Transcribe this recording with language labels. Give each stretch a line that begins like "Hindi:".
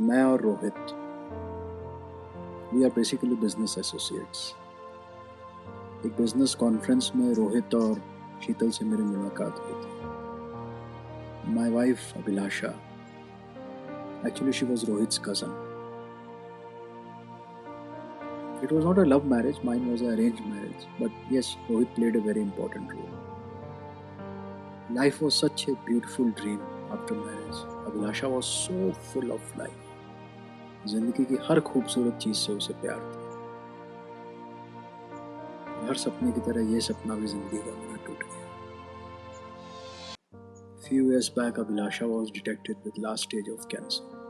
Hindi: मैं और Rohit,
English: We are basically business associates.
Hindi: एक बिजनेस कॉन्फ्रेंस में रोहित और शीतल से मेरी मुलाकात हुई थी।
English: My wife Abhilasha, actually she was Rohit's cousin. It was not a love marriage, mine was an arranged marriage. But yes, Rohit played a very important role. Life was such a beautiful dream after marriage. Abhilasha was so full of life.
Hindi: जिंदगी की हर खूबसूरत चीज से उसे प्यार था। हर सपने की तरह ये सपना भी जिंदगी का मेरा टूट गया।
English: Few years back, Abhilasha was detected with last stage of cancer.